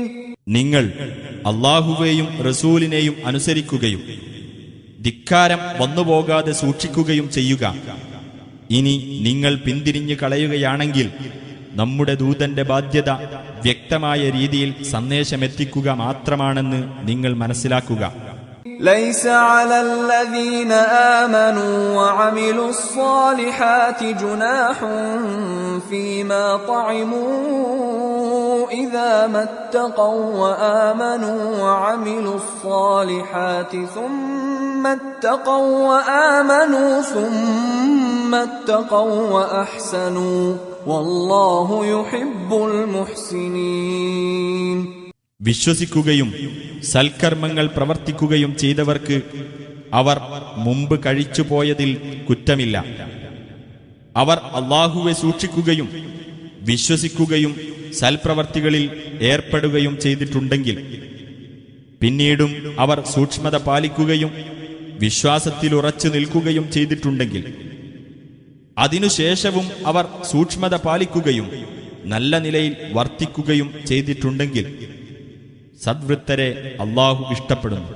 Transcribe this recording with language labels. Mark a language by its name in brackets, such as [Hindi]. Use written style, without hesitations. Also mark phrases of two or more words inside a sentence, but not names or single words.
[Malayalam] നിങ്ങൾ അല്ലാഹുവേയും റസൂലിനെയും അനുസരിക്കുകയും ധിക്കാരം വന്നുപോകാതെ സൂക്ഷിക്കുകയും ചെയ്യുക. ഇനി നിങ്ങൾ പിന്തിരിഞ്ഞു കളയുകയാണെങ്കിൽ നമ്മുടെ ദൂതന്റെ ബാധ്യത വ്യക്തമായ രീതിയിൽ സന്ദേശമെത്തിക്കുക മാത്രമാണെന്ന് നിങ്ങൾ മനസ്സിലാക്കുക. [Arabic] ليس على الذين آمنوا وعملوا الصالحات جناح فيما طعموا إذا ما اتقوا وآمنوا وعملوا الصالحات ثم اتقوا وأحسنوا والله يحب المحسنين. [Malayalam] വിശ്വസിക്കുകയും സൽക്കർമ്മങ്ങൾ പ്രവർത്തിക്കുകയും ചെയ്തവർക്ക് അവർ മുമ്പ് കഴിച്ചുപോയതിൽ കുറ്റമില്ല. അവർ അല്ലാഹുവെ സൂക്ഷിക്കുകയും വിശ്വസിക്കുകയും സൽപ്രവർത്തികളിൽ ഏർപ്പെടുകയും ചെയ്തിട്ടുണ്ടെങ്കിൽ, പിന്നീടും അവർ സൂക്ഷ്മത പാലിക്കുകയും വിശ്വാസത്തിലുറച്ചു നിൽക്കുകയും ചെയ്തിട്ടുണ്ടെങ്കിൽ, അതിനുശേഷവും അവർ സൂക്ഷ്മത പാലിക്കുകയും നല്ല നിലയിൽ വർത്തിക്കുകയും ചെയ്തിട്ടുണ്ടെങ്കിൽ സദ്വൃത്തരെ അല്ലാഹു ഇഷ്ടപ്പെടുന്നു.